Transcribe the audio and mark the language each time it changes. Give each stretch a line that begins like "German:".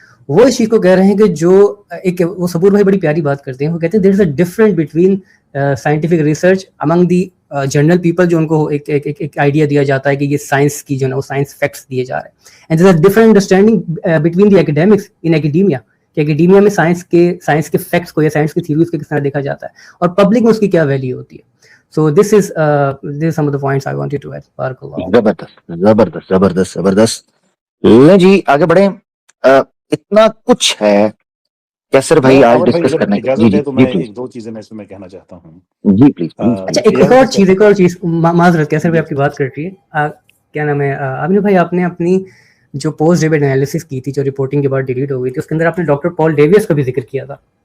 Urdu: وہ اس چیز کو کہہ رہے ہیں کہ جو ایک وہ صبور بھائی بڑی پیاری بات کرتے ہیں، وہ کہتے ہیں
English: there is a different between scientific research among the general people,
Urdu: جو ان کو ایک آئیڈیا دیا جاتا ہے کہ یہ سائنس کی جو ہے وہ سائنس فیکٹس دیے جا رہے ہیں،
English: and there is a different understanding between the academics in academia,
Urdu: کہ ایکیڈیمیا میں سائنس کے فیکٹس کو یا سائنس کی تھیوریز کو کس طرح دیکھا جاتا ہے، اور پبلک میں اس کی کیا ویلیو ہوتی ہے.
English: So this is some of the points I wanted to add.
Urdu: زبردست زبردست زبردست. لیں جی آگے بڑھیں. اتنا کچھ ہے کیسر بھائی آج ڈسکس کرنے کی. اجازت ہے تو میں ایک دو چیزیں میں کہنا چاہتا ہوں. جی پلیز. اچھا ایک اور چیز معذرت، کیسر بھائی آپ کی بات کر رہی ہے، کیا نام ہے عامر بھائی، آپ نے اپنی جو پوسٹ ڈیبیٹ انالیسس کی تھی جو رپورٹنگ کے بعد ڈیلیٹ ہو گئی تھی، اس کے اندر آپ نے ڈاکٹر پال ڈیویس کا بھی ذکر کیا تھا.